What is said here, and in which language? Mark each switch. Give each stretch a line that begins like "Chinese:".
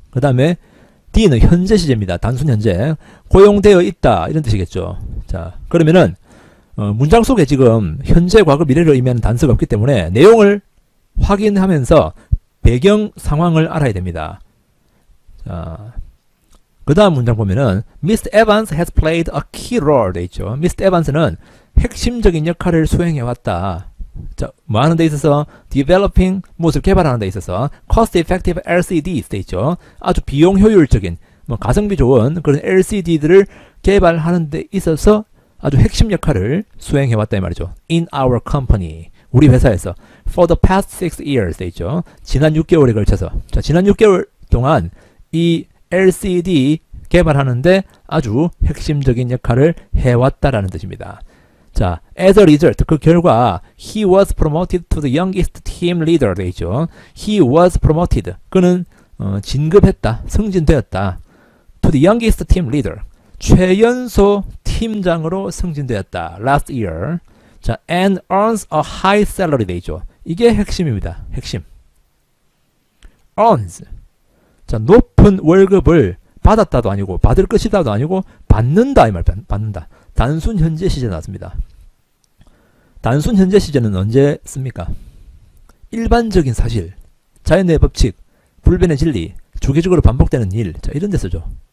Korean: 그 다음에 D는 현재 시제입니다. 단순 현재. 고용되어 있다. 이런 뜻이겠죠. 자, 그러면은 문장 속에 지금 현재, 과거, 미래를 의미하는 단서가 없기 때문에 내용을 확인하면서 배경 상황을 알아야 됩니다. 자,
English: 그 다음 문장 보면은 Mr. Evans has played a key role
Korean: 돼 있죠.
English: Mr.
Korean: Evans는 핵심적인 역할을 수행해왔다. 자, 뭐 하는 데 있어서 developing, 무엇을 개발하는 데 있어서
English: cost effective LCDs
Korean: 돼 있죠. 아주 비용 효율적인, 뭐 가성비 좋은 그런 LCD들을 개발하는 데 있어서 아주 핵심 역할을 수행해왔다 이 말이죠.
English: In our company,
Korean: 우리 회사에서
English: for the past 6 years
Korean: 돼 있죠. 지난 6개월에 걸쳐서, 자, 지난 6개월 동안 이 LCD 개발하는데 아주 핵심적인 역할을 해왔다라는 뜻입니다.
English: 자, as a result,
Korean: 그 결과
English: he was promoted to the youngest team leader
Korean: 돼 있죠.
English: he was promoted,
Korean: 그는 진급했다, 승진되었다.
English: to the youngest team leader,
Korean: 최연소 팀장으로 승진되었다.
English: last year. 자, and earns a high salary
Korean: 돼 있죠. 이게 핵심입니다. 핵심. earns. 자, 높은 월급을 받았다도 아니고 받을 것이다도 아니고 받는다 이 말. 받는다. 단순 현재 시제 나왔습니다. 단순 현재 시제는 언제 씁니까? 일반적인 사실, 자연의 법칙, 불변의 진리, 주기적으로 반복되는 일, 자, 이런 데 쓰죠.